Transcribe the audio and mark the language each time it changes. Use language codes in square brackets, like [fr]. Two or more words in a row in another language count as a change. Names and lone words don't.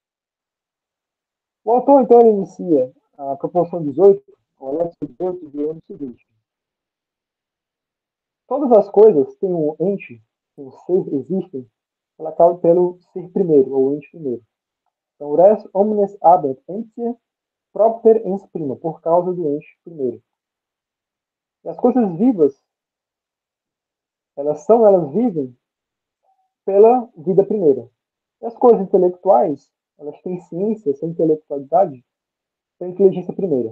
[pt] O autor, então, ele inicia a proposição 18, o Alex 18, dizendo o seguinte: todas as coisas têm um ente, um ser, existem, pelo ser primeiro, ou ente primeiro. Então, [la] res omnes habent entiam propter ens prima, [pt] por causa do ente primeiro. E as coisas vivas, elas vivem pela vida primeira. E as coisas intelectuais, elas têm ciência, têm intelectualidade, pela inteligência primeira.